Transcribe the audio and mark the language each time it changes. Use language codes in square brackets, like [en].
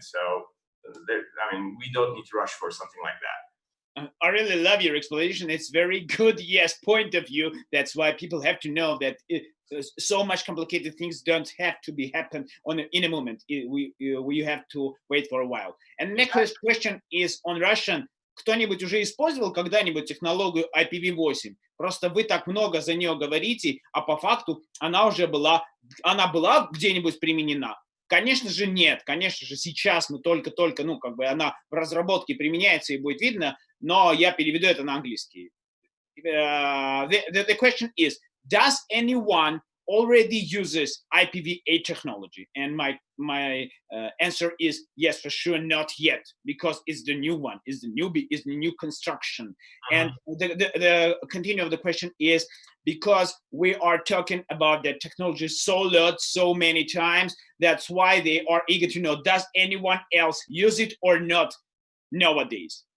[en] So I mean, we don't need to rush for something like that. I really love your explanation. It's very good, yes, point of view. That's why people have to know that so much complicated things don't have to be happen in a moment. We have to wait for a while. And next question is on Russian. [ru] Кто-нибудь уже использовал когда-нибудь технологию IPv8? Просто вы так много за нее говорите, а по факту она была где-нибудь применена? Конечно же нет, конечно же сейчас мы только-только, она в разработке применяется и будет видно, но я переведу это на английский. [en] The question is, does anyone already uses IPv8 technology? And my answer is yes, for sure, not yet, because it's the new one, it's the new construction. And the continue of the question is, because we are talking about the technology so many times, that's why they are eager to know, does anyone else use it or not nowadays?